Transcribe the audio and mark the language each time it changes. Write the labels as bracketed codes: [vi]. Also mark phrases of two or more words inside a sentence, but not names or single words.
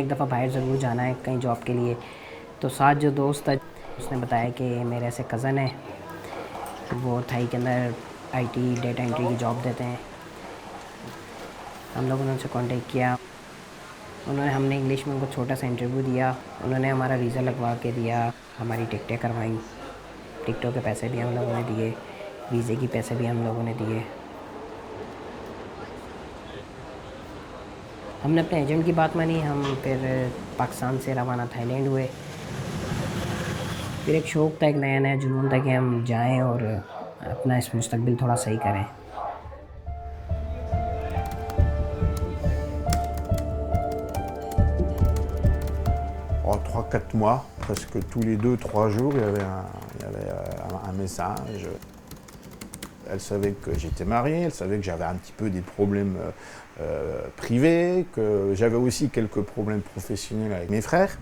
[ur] ایک دفعہ باہر ضرور جانا ہے کہیں جاب کے لیے تو ساتھ جو دوست تھا اس نے بتایا کہ میرے ایسے کزن ہے وہ تھائی کے اندر [en] IT data entry [ur] کی جاب دیتے ہیں ہم لوگوں نے ان سے کانٹیکٹ کیا ہم نے انگلش میں ان کو چھوٹا سا انٹرویو دیا انہوں نے ہمارا ویزا لگوا کے دیا ہماری ٹکٹیں کروائی ٹکٹوں کے پیسے بھی ہم لوگوں نے دیے ویزے کے پیسے بھی ہم لوگوں نے دیے हमने अपने एजेंट की बात मानी हम फिर पाकिस्तान से रवाना थाईलैंड हुए फिर एक शौक़ था एक नया नया जुनून था कि हम जाएं और अपना इस मुस्तकबिल थोड़ा सही करें [fr] En 3-4 mois, presque tous les 2-3 jours, il y avait un message. Elle savait que j'étais marié, elle savait que j'avais un petit peu des problèmes privés, que j'avais aussi quelques problèmes professionnels avec mes frères.